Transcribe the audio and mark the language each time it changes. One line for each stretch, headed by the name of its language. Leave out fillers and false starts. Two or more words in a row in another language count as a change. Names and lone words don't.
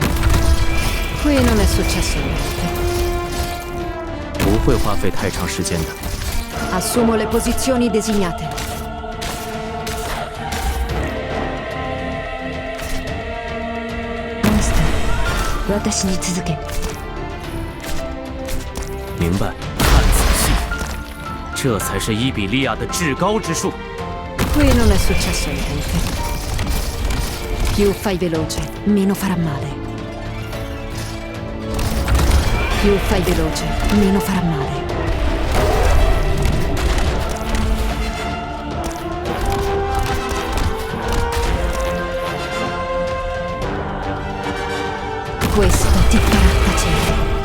Italian: Qui non è successo niente.
Chinese: 不会花费太长时间的。
Italian: Assumo le posizioni designate. Master,
Japanese: 私に続け.
Chinese: 明白，看仔细，这才是伊比利亚的至高之术。
Italian: Qui non è successo niente. Più fai veloce, meno farà male. Più fai veloce, meno farà male. Questo ti farà tacere.